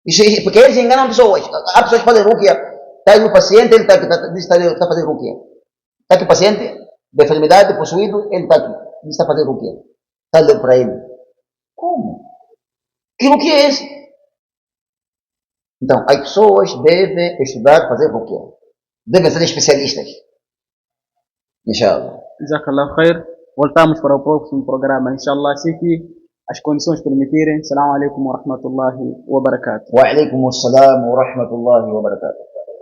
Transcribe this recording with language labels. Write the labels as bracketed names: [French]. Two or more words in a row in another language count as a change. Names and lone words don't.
[Portuguese] Porque eles enganam pessoas. Há pessoas que fazem rukia. Está aí no paciente, ele está fazendo rukia. Está aqui o paciente, de enfermidade, possuído, ele está aqui. Ele está fazendo rukia. Está dando para ele. Como? Que rukia é esse? Então, as pessoas devem estudar, fazer rukia. Devem ser especialistas. Inshallah. [Arabic] جزاك الله خير. [Portuguese] Voltamos para o próximo programa, inshallah, assim que as condições permitirem. [Arabic] السلام عليكم ورحمة الله وبركاته. وعليكم السلام ورحمة الله وبركاته.